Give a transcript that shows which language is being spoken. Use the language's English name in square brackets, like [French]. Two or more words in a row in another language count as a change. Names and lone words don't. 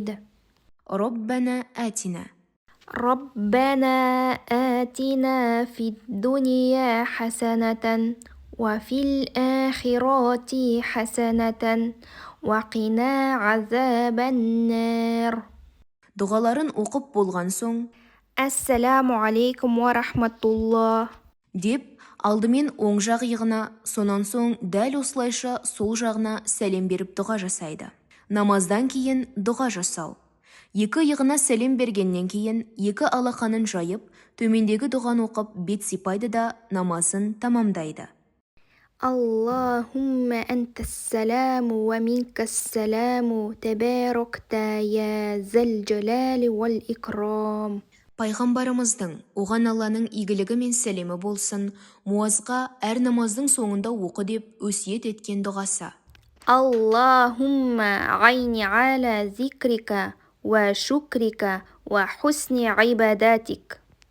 [Arabic] ربنا آتنا. ربنا آتنا في الدنيا حسنة وفي الآخرة حسنة وقنا عذاب النار [Kazakh] Дұғаларын оқып болған соң [Arabic] السلام عليكم ورحمة الله [Kazakh] деп алдымен оң жақ иығына, сонан соң дәл осылайша сол жағына сәлем беріп дұға жасайды. Намаздан кейін дұға жасау. Екі иығына сәлем бергеннен кейін екі алақанын жайып, төмендегі дұғаны оқып бет сипайды да намазын тамамдайды. [Arabic] اللهم أنت السلام ومنك السلام تباركت يا ذا الجلال والإكرام [Kazakh] Пайғамбарымыздың, оған Алланың игілігі мен сәлемі болсын, Муазға әр намаздың соңында оқы деп өсиет еткен дұғасы. [Arabic] اللهم عين على ذكرك وشكرك وحسن عباداتك